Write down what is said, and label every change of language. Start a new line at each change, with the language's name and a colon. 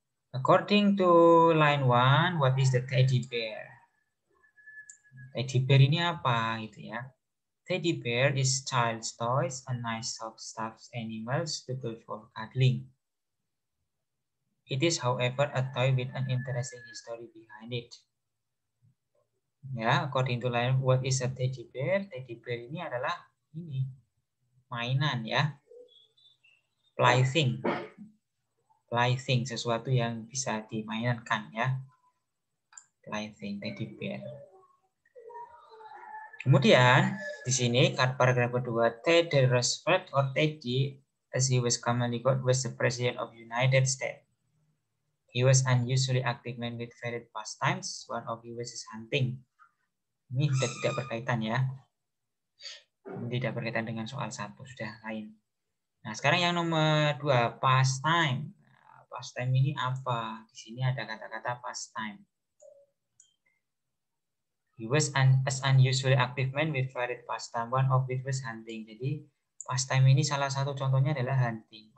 English: According to line 1, what is the teddy bear?
Indonesian: Teddy bear ini apa gitu ya?
English: Teddy bear is child's toys, a nice soft stuffed animal suitable for cuddling. It is, however, a toy with an interesting history behind it. Ya, according to line, what is a teddy bear?
Indonesian: Teddy bear ini adalah ini mainan ya, plaything, plaything sesuatu yang bisa dimainkan ya, plaything teddy bear. Kemudian di sini paragraf kedua,
English: Teddy Roosevelt or Teddy, as he was commonly called, was the president of United States. He was unusually active man with varied pastimes. One of which is hunting.
Indonesian: Ini sudah tidak berkaitan ya. Tidak berkaitan dengan soal 1, sudah lain. Nah, sekarang yang nomor 2, pastime. Nah, pastime ini apa? Di sini ada kata-kata pastime.
English: He was as unusually active man with varied pastime. One of which was hunting.
Indonesian: Jadi, pastime ini salah satu contohnya adalah hunting.